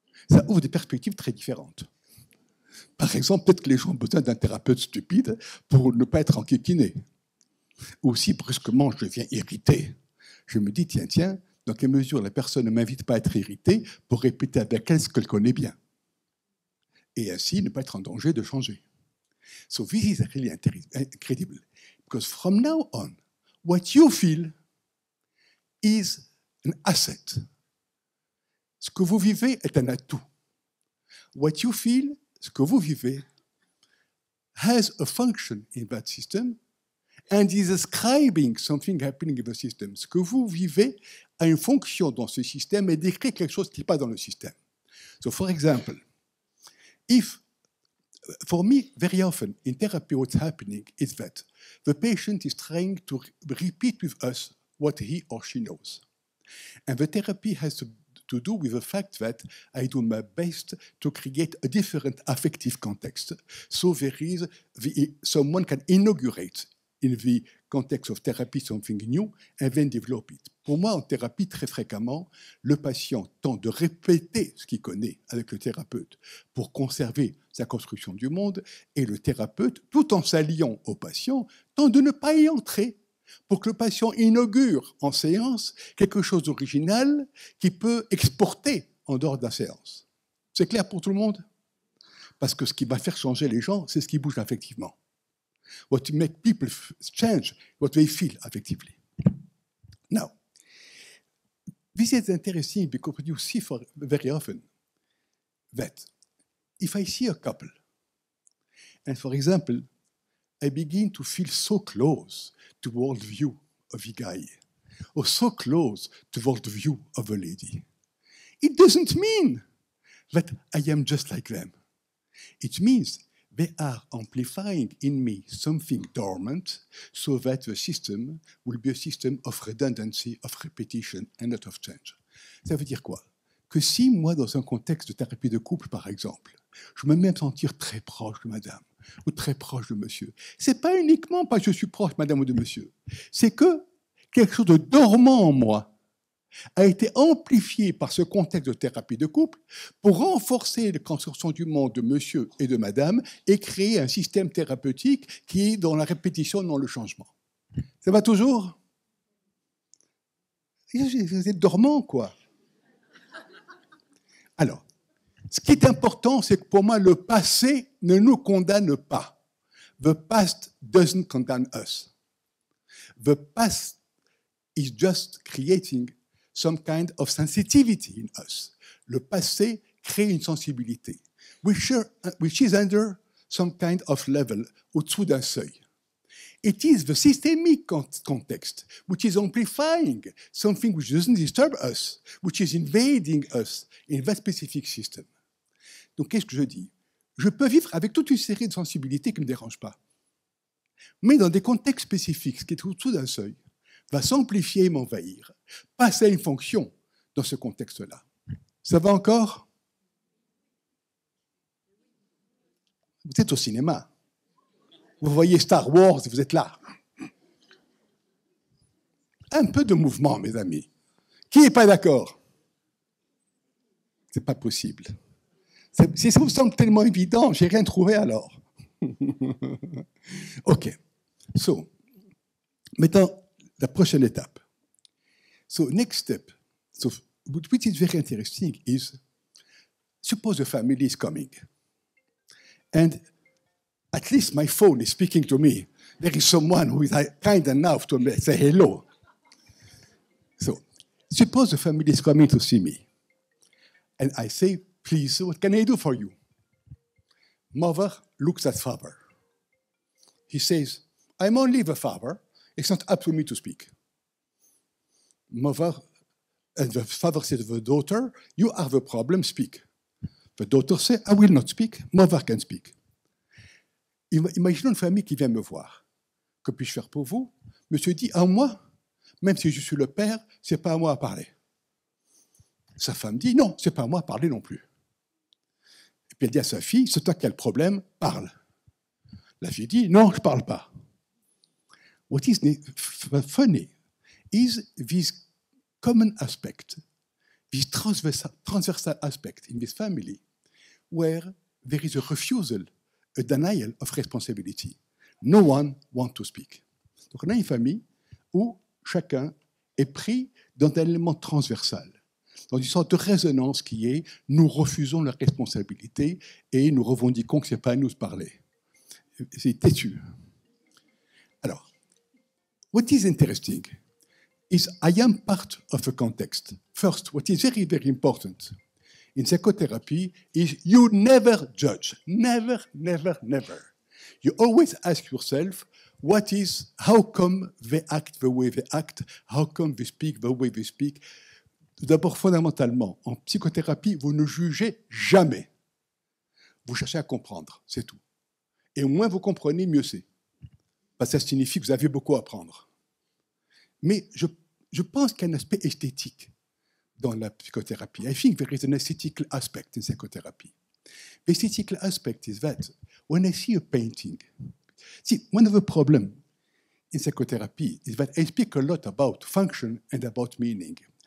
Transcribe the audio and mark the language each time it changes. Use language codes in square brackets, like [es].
[fr] Ça ouvre des perspectives très différentes. Par exemple, peut-être que les gens ont besoin d'un thérapeute stupide pour ne pas être enquiquiné. Ou si brusquement je deviens irrité, je me dis, tiens, dans quelle mesure la personne ne m'invite pas à être irrité pour répéter avec elle ce qu'elle connaît bien. Et ainsi ne pas être en danger de changer. [en] So this is really incredible. Because from now on, what you feel is an asset. [fr] Ce que vous vivez est un atout. [en] What you feel, [fr] ce que vous vivez, [en] has a function in that system and is ascribing something happening in the system. [fr] Ce que vous vivez a une fonction dans ce système et décrit quelque chose qui n'est pas dans le système. [en] So, for example, for me, very often in therapy, what's happening is that the patient is trying to repeat with us what he or she knows. And the therapy has to do with the fact that I do my best to create a different affective context. So there is someone can inaugurate in the context of therapy something new and then develop it. [fr] Pour moi, en thérapie, très fréquemment, le patient tente de répéter ce qu'il connaît avec le thérapeute pour conserver sa construction du monde, et le thérapeute, tout en s'alliant au patient, tente de ne pas y entrer pour que le patient inaugure en séance quelque chose d'original qui peut exporter en dehors de la séance. C'est clair pour tout le monde? Parce que ce qui va faire changer les gens, c'est ce qui bouge affectivement. [en] What makes people change, what they feel affectively. Now, this is interesting because you see very often that if I see a couple, and for example, I begin to feel so close to the worldview of a guy, or so close to the worldview of a lady, it doesn't mean that I am just like them. It means they are amplifying in me something dormant so that the system will be a system of redundancy, of repetition, and not of change. [fr] Ça veut dire quoi? Que si moi, dans un contexte de thérapie de couple, par exemple, je me mets à me sentir très proche de madame ou très proche de monsieur, c'est pas uniquement parce que je suis proche, madame ou de monsieur, c'est que quelque chose de dormant en moi a été amplifié par ce contexte de thérapie de couple pour renforcer la construction du monde de monsieur et de madame et créer un système thérapeutique qui est dans la répétition, dans le changement. Ça va toujours? Vous êtes dormant, quoi. Alors, ce qui est important, c'est que pour moi, le passé ne nous condamne pas. [en] The past doesn't condemn us. The past is just creating some kind of sensitivity in us. [fr] Le passé crée une sensibilité, [en] which is under some kind of level, [fr] au-dessous d'un seuil. [en] It is the systemic context which is amplifying something which doesn't disturb us, which is invading us in that specific system. [fr] Donc, qu'est-ce que je dis? Je peux vivre avec toute une série de sensibilités qui ne me dérangent pas. Mais dans des contextes spécifiques, ce qui est au-dessous d'un seuil, va s'amplifier et m'envahir, passer à une fonction dans ce contexte-là. Ça va encore? Vous êtes au cinéma. Vous voyez Star Wars et vous êtes là. Un peu de mouvement, mes amis. Qui n'est pas d'accord? C'est pas possible. Si ça vous semble tellement évident, j'ai rien trouvé alors. OK. So, maintenant, la prochaine étape. [en] So, next step, so, which is very interesting, is suppose a family is coming. And at least my phone is speaking to me. There is someone who is kind enough to say hello. So, suppose the family is coming to see me. And I say, please, what can I do for you? Mother looks at father. He says, I'm only the father. It's not up to me to speak. Mother, and the father says to the daughter, you are the problem, speak. The daughter says, I will not speak. Mother can speak. [fr] Imaginons une famille qui vient me voir. Que puis-je faire pour vous? Monsieur dit, à moi, même si je suis le père, c'est pas à moi à parler. Sa femme dit, non, c'est pas à moi à parler non plus. Et puis elle dit à sa fille, c'est toi qui as le problème, parle. La fille dit, non, je parle pas. [en] What is funny is this common aspect, this transversal aspect in this family, where there is a refusal, a denial of responsibility. No one wants to speak. [fr] Donc on a une famille où chacun est pris dans un élément transversal, dans une sorte de résonance qui est « nous refusons la responsabilité et nous revendiquons que ce n'est pas à nous de parler ». C'est têtu. [en] Alors, what is interesting is I am part of a context. First, what is very, very important in psychotherapy is you never judge. Never, never, never. You always ask yourself, how come they act the way they act? How come they speak the way they speak? [fr] D'abord, fondamentalement, en psychothérapie, vous ne jugez jamais. Vous cherchez à comprendre, c'est tout. Et moins vous comprenez, mieux c'est. Parce que ça signifie que vous avez beaucoup à apprendre. Mais je pense qu'il y a un aspect esthétique dans la psychothérapie. [en] I think there is an aesthetical aspect in psychotherapy. The aesthetical aspect is that when I see a painting, see, one of the problems in psychotherapy is that I speak a lot about function and about meaning.